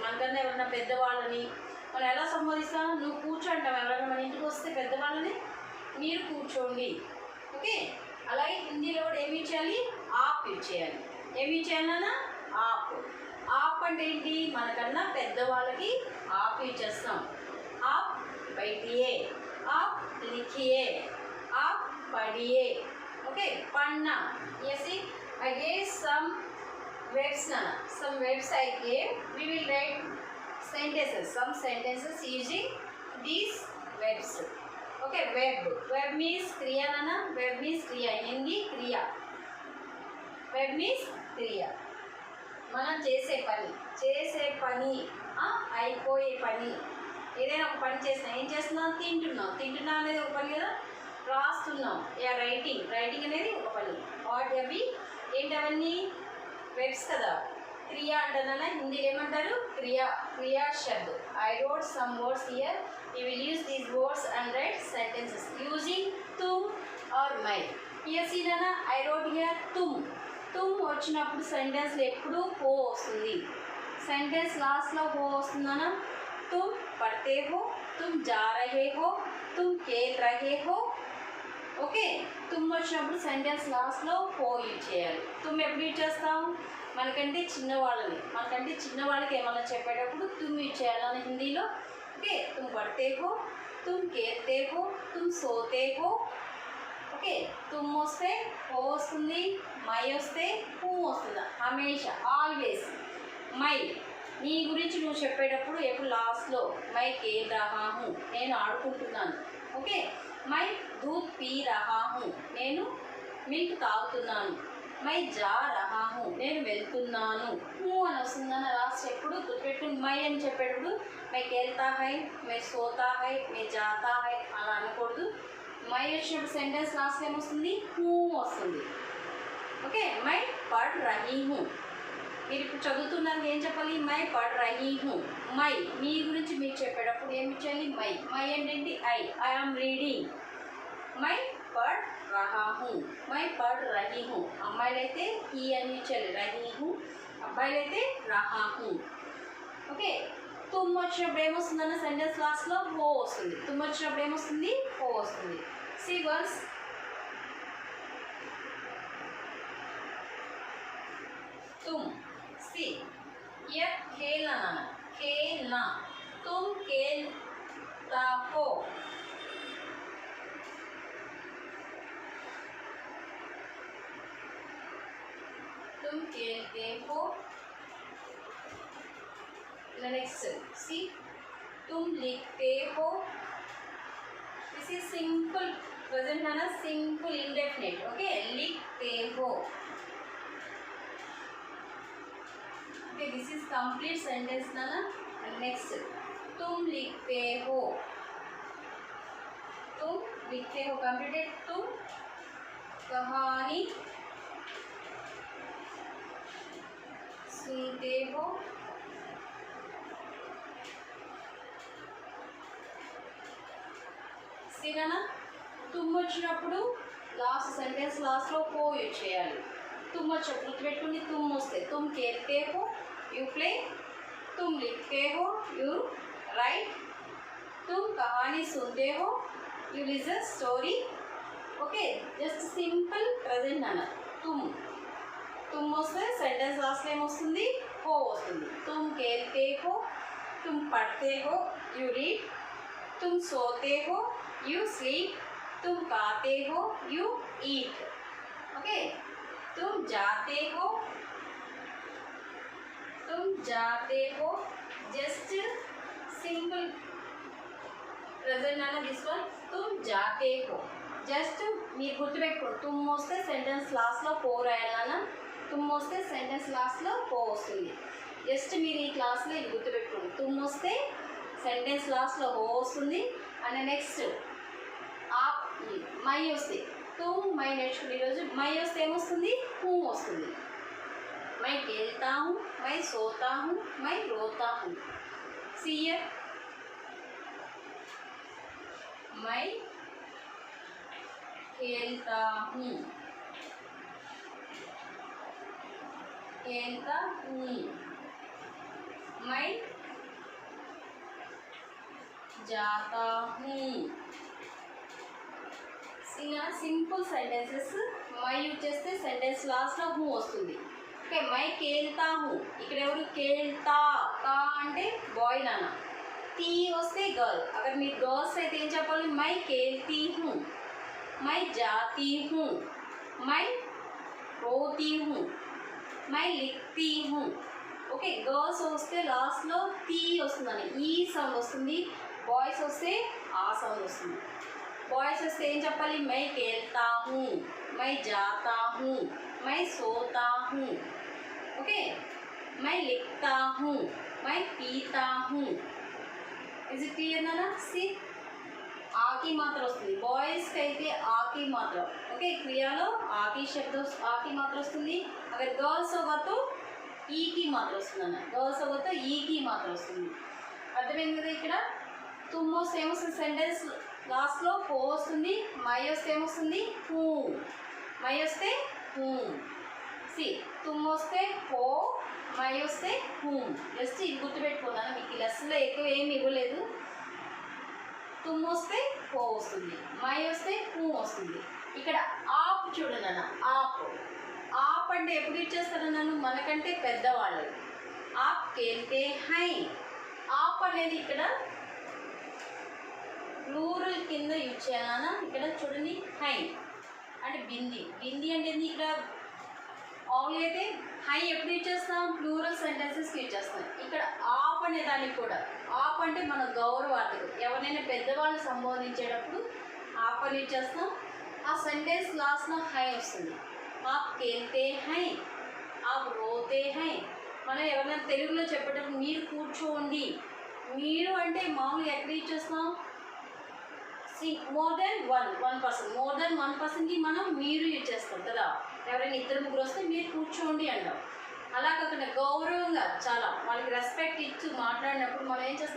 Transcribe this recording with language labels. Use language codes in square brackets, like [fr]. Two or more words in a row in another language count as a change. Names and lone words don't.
[te] మనకన్నా ఎవరన్నా పెద్దవాళ్ళని మనం ఎలా సంబోధిస్తాం? నువ్వు కూర్చో అంటాం. ఎవరైనా మన ఇంటికి వస్తే పెద్దవాళ్ళని మీరు కూర్చోండి. ఓకే, అలాగే హిందీలో కూడా ఏమి చేయాలి? ఆప్ యూజ్ చేయాలి. ఏమి యూజ్ చేయాలన్నా? ఆప్. ఆప్ అంటే ఏంటి? మనకన్నా పెద్దవాళ్ళకి ఆప్ యూజ్ చేస్తాం. [hi] आप बैठिए, आप लिखिए, आप पढ़िए. Okay, पढ़ना. [en] Yes, see, I gave some verbs, Nana. Some verbs I gave. We will write sentences. Some sentences using these verbs. Okay, verb means kriya, Nana. Verb means kriya. Hindi kriya. Verb means kriya. [te] మనం చేసే పని, అయిపోయే పని. ఏదైనా ఒక పని చేస్తున్నాం. ఏం చేస్తున్నాం? తింటున్నాం అనేది ఒక పని కదా. రాస్తున్నాం, రైటింగ్ అనేది ఒక పని. అవి ఏంటవన్నీ? వెబ్స్ కదా. క్రియా అంటారా హిందీలో ఏమంటారు? క్రియా శబ్ద్. [en] I wrote some words here. you will use these words and write sentences using tum or mai. here see Nana, I wrote here tum. [te] తుమ్ వచ్చినప్పుడు సెంటెన్స్లో ఎప్పుడు హో వస్తుంది. సెంటెన్స్ లాస్ట్లో హో వస్తుందనా. [hi] तुम पढ़ते हो, तुम जा रहे हो, तुम खेल रहे हो. [te] ఓకే, తుమ్ వచ్చినప్పుడు సెంటెన్స్ లాస్ట్లో హో యూజ్ చేయాలి. తుమ్ ఎప్పుడు యూజ్ చేస్తాం? మనకంటే చిన్నవాళ్ళకి ఏమన్నా చెప్పేటప్పుడు తుమ్ యూజ్ చేయాలని హిందీలో. ఓకే, [hi] తుమ్ పढ़ते हो, तुम खेलते हो, तुम सोते हो. [te] ఓకే, తుమ్ వస్తే హో వస్తుంది, మై వస్తే హూ వస్తుంది. హమేషా, ఆల్వేస్. మై నీ గురించి నువ్వు చెప్పేటప్పుడు ఎప్పుడు లాస్ట్లో [hi] मैं खेल रहा हूँ, [te] నేను ఆడుకుంటున్నాను. ఓకే, [hi] मैं दूध पी रहा हूँ, [te] నేను మిల్క్ తాగుతున్నాను. [hi] मैं जा रहा हूँ [te] నేను వెళ్తున్నాను. హూ అని వస్తుందని లాస్ట్ ఎప్పుడు గుర్తుపెట్టుకుని మై అని చెప్పేటప్పుడు [hi] मैं खेलता है, मैं सोता है, मैं जाता है [te] అలా అనకూడదు. మై వచ్చినప్పుడు సెంటెన్స్ లాస్ట్ ఏమొస్తుంది? హూ వస్తుంది. ఓకే, [hi] मैं पढ़ रही हूँ. [te] మీరు ఇప్పుడు చదువుతున్నారు ఏం చెప్పాలి? [hi] मैं पढ़ रही हूँ. [te] మై మీ గురించి మీరు చెప్పేటప్పుడు ఏమి ఇచ్చేయాలి? మై. మై ఏంటంటే [en] I am reading. [hi] मैं पढ़ रहा हूँ, मैं पढ़ रही हूँ. [te] అమ్మాయిలైతే ఈ అని ఇచ్చేయాలి [hi] रही हूँ, [te] అబ్బాయిలైతే రహా హూ. ఓకే, తుమ్ వచ్చినప్పుడు ఏమొస్తుందన్న సెంటెన్స్ లాస్ట్లో హో వస్తుంది. తుమ్ వచ్చినప్పుడు ఏమొస్తుంది? హో వస్తుంది. సి వర్స్ తుమ్ సి [hi] यह खेलना ना खेलना तुम खेलता हो तुम खेलते हो. [en] next see [hi] तुम लिखते हो. [en] this is simple present [hi] है ना, [en] simple indefinite. [hi] ओके, लिखते हो. [en] Okay, this is complete sentence ना. Next, [hi] तुम लिखते हो. तुम लिखते हो completed. तुम कहानी सुनते हो. [te] సరేనా? తుమ్ వచ్చినప్పుడు లాస్ట్ సెంటెన్స్ లాస్ట్లో హో యూజ్ చేయాలి. తుమ్ వచ్చి గుర్తుపెట్టుకుని తుమ్ వస్తే [hi] तुम खेलते हो [en] you play, [hi] तुम लिखते हो [en] you write, [hi] तुम कहानी सुनते हो [en] you listen story. okay, just simple present అన్న. [te] తుమ్ వస్తే సెంటెన్స్ లాస్ట్లో ఏమొస్తుంది? హో వస్తుంది. [hi] तुम खेलते हो, तुम పढ़ते हो [en] you read, [hi] तुम सोते हो [en] you sleep, [hi] తుమ్ खाते हो [en] you eat. [hi] ఓకే, तुम जाते हो [en] just simple present [hi] आना. [en] this one [hi] तुम जाते हो. [te] जस्ट మీరు గుర్తుపెట్టుకోండి, తుమ్ వస్తే సెంటెన్స్ లాస్ట్లో హో రాయాలన్నా. తుమ్ వస్తే సెంటెన్స్ లాస్ట్లో హో వస్తుంది. జస్ట్ మీరు ఈ క్లాస్లో ఇది గుర్తుపెట్టుకోండి. తుమ్ వస్తే సెంటెన్స్ లాస్ట్లో హో వస్తుంది. అండ్ నెక్స్ట్ మై వస్తే తుమ్ మై నేర్చుకుని ఈరోజు మై వస్తే ఏమొస్తుంది? హూ వస్తుంది. [hi] మై खेलता हूँ, मैं सोता हूँ, मैं रोता हूँ. [en] see here, [hi] मैं खेलता हूँ, मैं जाता हूँ. [en] simple sentences [te] మై యూజ్ చేస్తే సెంటెన్స్ లాస్ట్లో హూ వస్తుంది. ఓకే, [hi] मैं खेलता हूँ. [te] ఇక్కడ ఎవరు? కేల్తా. కా అంటే బాయ్ నాన్న. తీ వస్తే గర్ల్. అక్కడ మీరు గర్ల్స్ అయితే ఏం చెప్పాలి? [hi] मैं खेलती हूँ, मैं जाती हूँ, मैं रोती हूँ, मैं लिखती हूँ. [te] ఓకే, గర్ల్స్ వస్తే లాస్ట్లో తీ వస్తుందని ఈ సౌండ్ వస్తుంది. బాయ్స్ వస్తే ఆ సౌండ్ వస్తుంది. बॉयज वस्ते ఏం చెప్పాలి? [hi] मैं खेलता हूँ, मैं जाता हूँ, मैं सोता हूँ. ओके, मैं लिखता हूँ, मैं पीता हूँ. [en] is it clear [te] ना? सी ఆకి మాత్ర వస్తుంది. బాయ్స్కి అయితే ఆకి మాత్ర. ఓకే, క్రియాలో ఆకి శబ్దం ఆకి మాత్ర వస్తుంది. [hi] अगर गर्ल्स होगा तो [te] ఈ की మాత్ర వస్తుంది అన్న. [hi] गर्ल्स होगा तो [te] ఈ की మాత్ర వస్తుంది. అర్థమైంది కదా? ఇక్కడ తుమ్ వస్తే ఏమొస్తుంది? సెంటెన్స్ లాస్ట్లో హో వస్తుంది. మై వస్తే ఏమొస్తుంది? హూ. మై వస్తే హూ. సి తుమ్ వస్తే హో, మై వస్తే హూ. జస్ట్ ఇది గుర్తుపెట్టుకున్నాను. మీకు ఈ లెసన్లో ఎక్కువ ఏమి ఇవ్వలేదు. తుమ్ వస్తే హో వస్తుంది, మై వస్తే హూ వస్తుంది. ఇక్కడ ఆప్ చూడండి అన్న. ఆప్ అంటే ఎప్పుడు ఇచ్చేస్తాను మనకంటే పెద్దవాళ్ళు. [hi] आप खेलते है. [te] ఆప్ అనేది ఇక్కడ ప్లూరల్ కింద యూజ్ చేయాలన్నా. ఇక్కడ చూడండి హై అంటే బింది. బింది అంటే ఇక్కడ మామూలుగా అయితే హై ఎప్పుడు యూజ్ చేస్తాం? ప్లూరల్ సెంటెన్సెస్కి యూజ్ చేస్తాం. ఇక్కడ ఆప్ అనే దానికి కూడా ఆప్ అంటే మన గౌరవార్థకం. ఎవరైనా పెద్దవాళ్ళు సంబోధించేటప్పుడు ఆప్ అని యూజ్ చేస్తాం. ఆ సెంటెన్స్ లాస్ట్లో హై వస్తుంది. [hi] आप खेलते है, आप रोते है. [te] మనం ఎవరైనా తెలుగులో చెప్పేటప్పుడు మీరు కూర్చోండి, మీరు అంటే మామూలుగా ఎక్కడ యూజ్ చేస్తాం? [en] more than one person, [te] మోర్ దెన్ వన్ పర్సన్కి మనం మీరు యూజ్ చేస్తాం కదా. ఎవరైనా ఇద్దరు ముగ్గురు వస్తే మీరు కూర్చోండి అంటాం. అలా కాకుండా గౌరవంగా చాలా వాళ్ళకి రెస్పెక్ట్ ఇచ్చి మాట్లాడినప్పుడు మనం ఏం చేస్తాం?